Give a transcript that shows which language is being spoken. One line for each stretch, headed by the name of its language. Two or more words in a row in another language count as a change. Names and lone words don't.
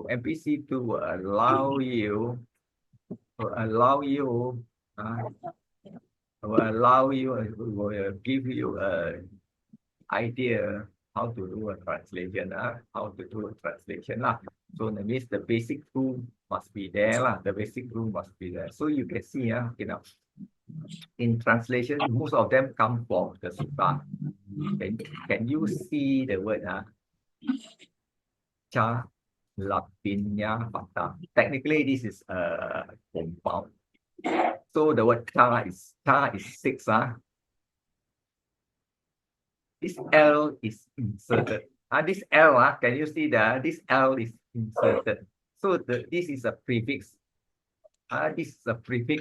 English: MPC2 will allow you uh, will give you a idea how to do a translation, how to do a translation. So that means the basic rule must be there. The basic rule must be there. So you can see, in translation, most of them come from the sutta. Can you see the word
Pali: cha lapinya pata?
English: Technically, this is a compound. So the word cha is six. This L is inserted. This L, can you see that this L is inserted? So this is a prefix. This is a prefix.